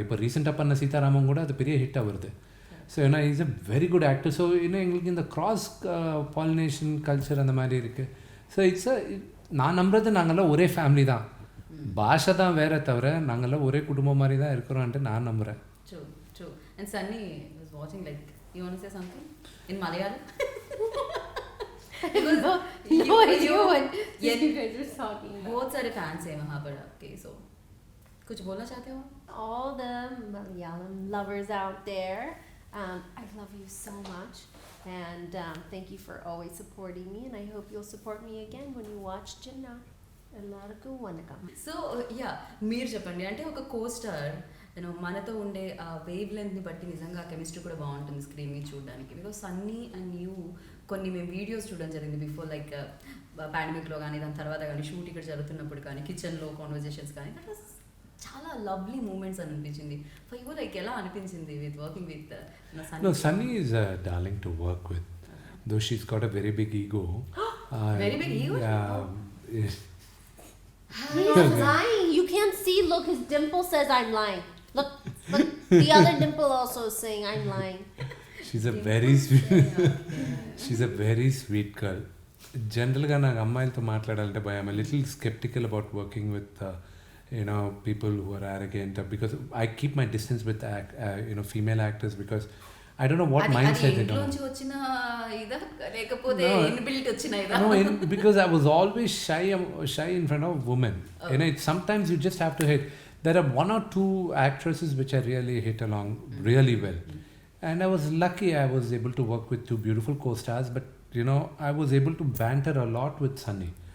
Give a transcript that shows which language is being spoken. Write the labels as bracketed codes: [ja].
[ta] இப்போ ரீசெண்டாக பண்ண சீதாராமன் கூட அது பெரிய ஹிட் ஆகுது. ஸோ ஏன்னா [en] Is a very good actor. [ta] So இன்னும் எங்களுக்கு இந்த கிராஸ் பாலினேஷன் கல்ச்சர் அந்த மாதிரி இருக்குது. ஸோ நான் நம்புறது நாங்கள்லாம் ஒரே ஃபேமிலி தான், பாஷை தான் வேற தவிர நாங்கள்லாம் ஒரே குடும்பம் மாதிரி தான் இருக்கிறோன்ட்டு நான் நம்புகிறேன். [en] True. And Sunny was watching, like, you want to say something in Malayalam? You guys were talking about. [hi] बहुत सारे fans हैं वहाँ पर आपके, so कुछ बोलना चाहते हो? [en] All the Malayalam lovers out there, I love you so much, and thank you for always supporting me, and I hope you'll support me again when you watch Ginna. [ta] ఎల్లరికూ vanakkam. [te] So మీరు చెప్పండి, అంటే ఒక co-star మనతో ఉండే ఆ wave లెంత్ని బట్టి నిజంగా chemistry కూడా బాగుంటుంది స్క్రీన్ మీద చూడడానికి. [en] because Sunny and you [te] కొన్ని మేము వీడియోస్ చూడడం జరిగింది బిఫోర్, లైక్ పాండమిక్లో కానీ దాని తర్వాత కానీ షూట్ ఇక్కడ జరుగుతున్నప్పుడు కానీ కిచెన్లో కాన్వర్జేషన్స్ కానీ, దట్ వాస్ చాలా లవ్లీ మూమెంట్స్ అని అనిపించింది. [en] for you like [te] ఎలా అనిపించింది [en] with working with [te] Sunny? [en] No, Sunny is a darling to work with, though she's got a very big ego. Very big ego? Yeah. He's lying. You can't see. Look, his dimple says I'm lying. Look, the other dimple also is saying I'm lying. She's a very sweet. She's a very sweet girl. Generally, [te] నాకు అమ్మాయిలతో మాట్లాడాలంటే భయం. [en] I'm a little skeptical about working with people who are arrogant, because I keep my distance with female actors, because I don't know what mindset they don't. [te] ఇంట్లోంచి వచ్చిన ఇదా లేకపోతే inbuilt వచ్చిన ఇదా? [en] No, because I was always shy in front of women. Sometimes you just have to hit. There are one or two actresses which I really hit along really well. And I was lucky I was able to work with two beautiful co-stars, but I was able to banter a lot with Sunny.